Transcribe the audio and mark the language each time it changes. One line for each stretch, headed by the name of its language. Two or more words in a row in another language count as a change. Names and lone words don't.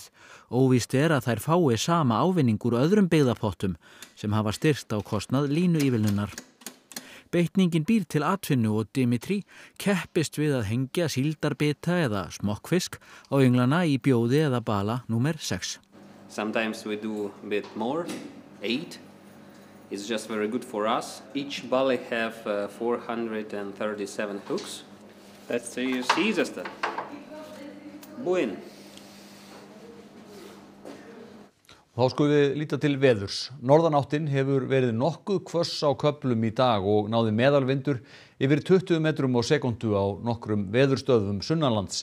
Icelandic: Óvíst að þær fái sama ávinning úr öðrum byggðapottum sem hafa styrkt á kostnað línuívilnunar. Beitningin býr til atvinnu og Dimitri keppist við að hengja síldarbita eða smokkfisk á ynglana í bjóði eða bala númer 6.
English: Sometimes we do a bit more, 8. It's just very good for us. Each bally have 437 hooks. That's the
Icelandic: síðasta. Búinn. Þá skulum við líta til veðurs. Norðanáttin hefur verið nokkuð hvöss á köflum í dag og náði meðalvindur yfir 20 metrum á sekúndu á nokkrum veðurstöðvum sunnanlands.